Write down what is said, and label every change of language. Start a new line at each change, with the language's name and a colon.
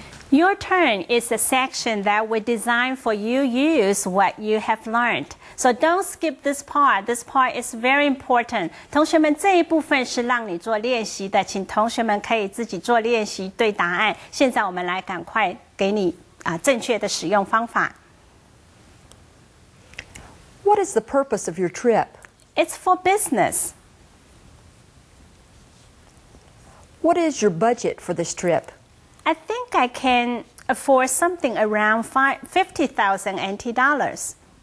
English: Your turn is a section that we designed for you use what you have learned. So don't skip this part. This part is very important.
Chinese: 同学们，这一部分是让你做练习的，请同学们可以自己做练习对答案。现在我们来赶快给你正确的使用方法。
English: What is the purpose of your trip? It's for business. What is your budget for this trip? I think I can afford something around 50,000 NT dollars.